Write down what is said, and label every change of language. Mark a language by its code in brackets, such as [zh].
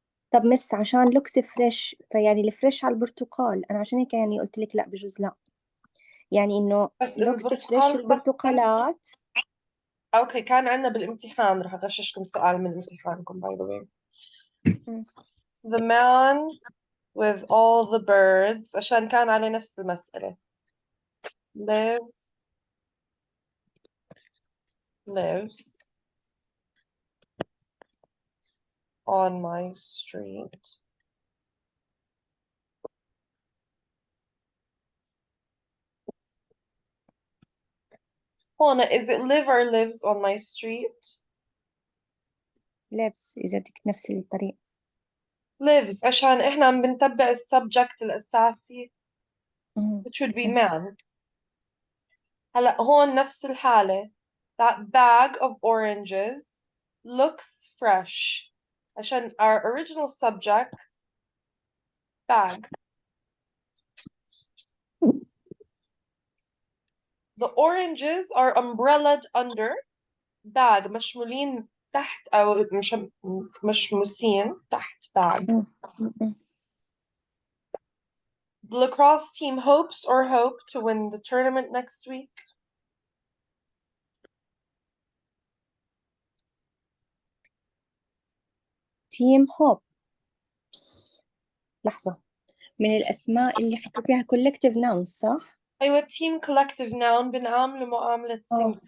[ar] طب مس عشان [en] looks fresh [ar] فيعني الفريش على البرتقال أنا عشان هيك يعني قلت لك لا بجوز لا يعني إنه looks fresh البرتقالات. أوكي كان عندنا بالامتحان رح أغششكم سؤال من امتحانكم [en] by the way. The man with all the birds [ar] عشان كان على نفس المسألة. [en] lives on my street. [ar] هون [en] is it live or lives on my street? lives [ar] إذا بدك نفس الطريقة. [en] lives [ar] عشان إحنا عم بنتبع السبجكت الأساسي [en] which would be man. [ar] هلا هون نفس الحالة. [en] That bag of oranges looks fresh [ar] عشان [en] our original subject bag. The oranges are umbrellaed under bag [ar] مشمولين تحت أو مشموسين تحت [en] bag. The lacrosse team hopes to win the tournament next week. team hopes. [ar] لحظة من الأسماء اللي حطيتيها [en] collective nouns [ar] صح؟ أيوة [en] team collective noun [ar] بنعامله معاملة [en] singular.